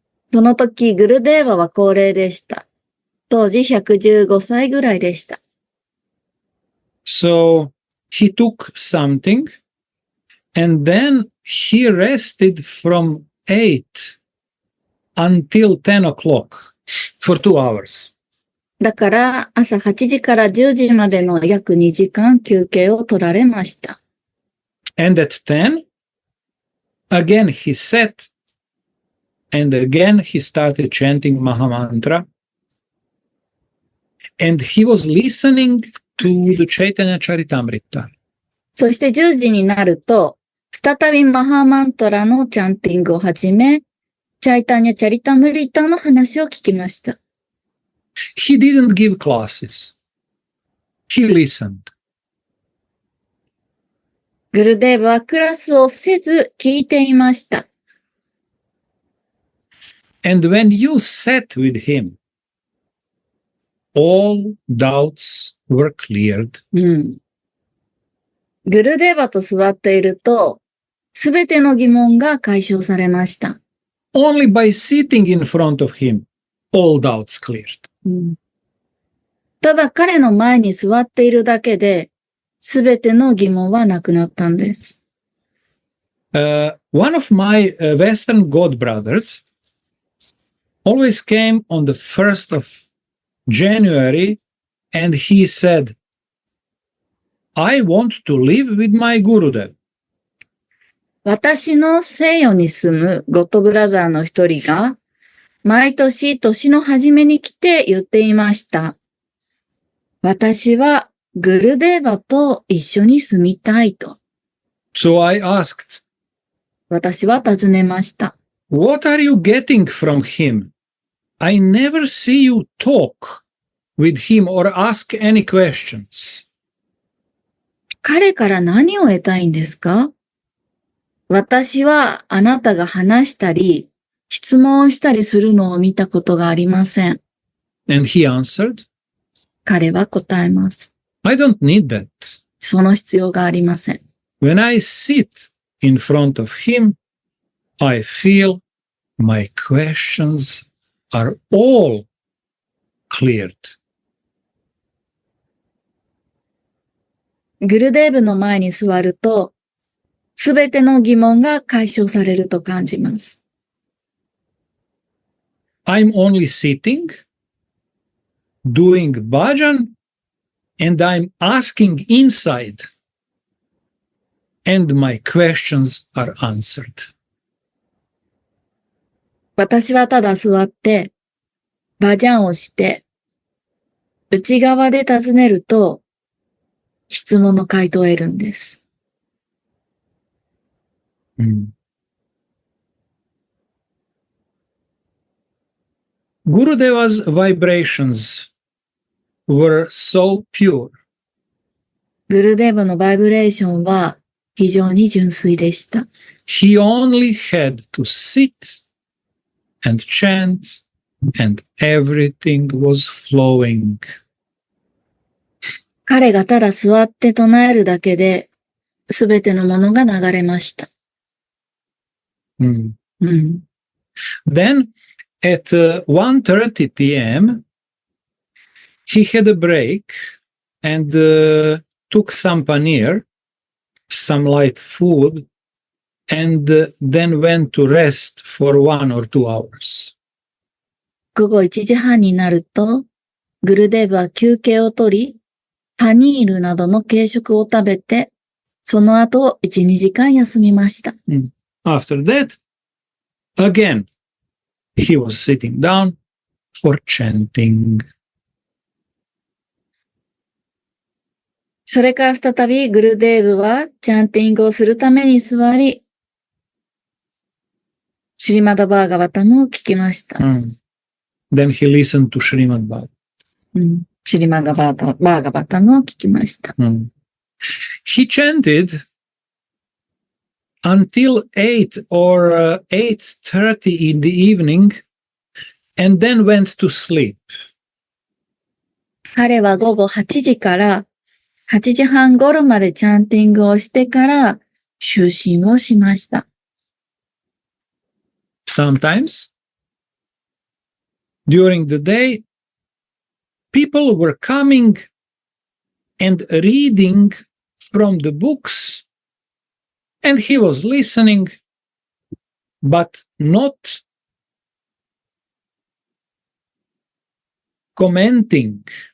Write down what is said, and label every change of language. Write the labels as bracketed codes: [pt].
[ja] その時、グルデーバは高齢でした。当時115歳ぐらいでした。 [en] So he took something and then he rested from 8 until 10 o'clock for 2 hours. [ja] だから朝8時から10時までの約2時間休憩を取られました。 [en] And at 10, again he sat and again he started chanting Mahamantra. And he was listening to the Chaitanya Charitamrita. [ja] そして10時になると、再びマハマントラのチャンティングを始め、チャイタニャ・チャリタムリタの話を聞きました。 [en] He didn't give classes. He listened. [ja] グルデーバはクラスをせず聞いていました。 [en] And when you sat with him, all doubts were cleared. [ja] グルデーバと座っていると、すべての疑問が解消されました。 [en] Only by sitting in front of him, all doubts cleared. [ja] ただ彼の前に座っているだけで、すべての疑問はなくなったんです。 [en] One of my Western god brothers always came on the 1st of January and he said, I want to live with my Gurudev. [ja] 私の西洋に住むゴッドブラザーの一人が、毎年年の初めに来て言っていました。私はグルデーバと一緒に住みたいと。 [en] So I asked, [ja] 私は尋ねました。 [en] What are you getting from him? I never see you talk with him or ask any questions. [ja] 彼から何を得たいんですか？私はあなたが話したり、質問をしたりするのを見たことがありません。 [en] And he answered, [ja] 彼は答えます。 [en] I don't need that. [ja] その必要がありません。 [en] When I sit in front of him, I feel my questions are all cleared. [ja] グルデーブの前に座ると、すべての疑問が解消されると感じます。 [en] I'm only sitting, doing bhajan, and I'm asking inside, and my questions are answered. [ja] 私はただ座って、バジャンをして、内側で尋ねると、質問の回答を得るんです。 [en] Gurudeva's vibrations were so pure. [ja] グルデーバのバイブレーションは非常に純粋でした。 [en] He only had to sit and chant, and everything was flowing. [ja] 彼がただ座って唱えるだけで、すべてのものが流れました。 Mm. うん。 [en] Then at 1:30 p.m., he had a break and took some paneer, some light food, and then went to rest for 1 or 2 hours. [ja] 午後1時半になると、グルデーブは休憩をとり、パニールなどの軽食を食べて、その後1、2時間休みました。 [en] After that, again, he was sitting down for chanting. [ja] それから再びグルデーブはチャンティングをするために座り、シリマダ・バーガバタムを聞きました。 [en] Then he listened to Srimad Bhagavatam. [ja] シリマダ・バーガバタムを聞きました。 [en] He chanted until 8 or 8:30 in the evening and then went to sleep. [ja] 彼は午後8時から8時半頃までチャンティングをしてから就寝をしました。 [en] Sometimes, during the day, people were coming and reading from the books, and he was listening, but not commenting.